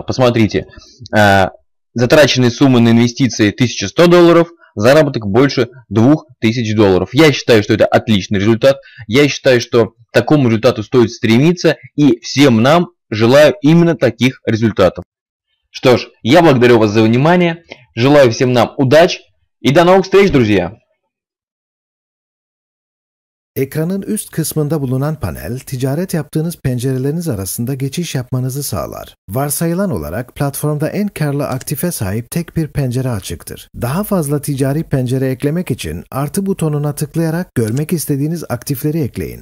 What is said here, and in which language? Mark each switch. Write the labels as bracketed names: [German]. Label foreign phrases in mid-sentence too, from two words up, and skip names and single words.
[Russian] Посмотрите, затраченные суммы на инвестиции $1100, заработок больше $2000. Я считаю, что это отличный результат. Я считаю, что к такому результату стоит стремиться, и всем нам желаю именно таких результатов. Что ж, я благодарю вас за внимание, желаю всем нам удач и до новых встреч, друзья! [Turkish] Ekranın üst kısmında bulunan panel, ticaret yaptığınız pencereleriniz arasında geçiş yapmanızı sağlar. Varsayılan olarak platformda en karlı aktife sahip tek bir pencere açıktır. Daha fazla ticari pencere eklemek için artı butonuna tıklayarak görmek istediğiniz aktifleri ekleyin.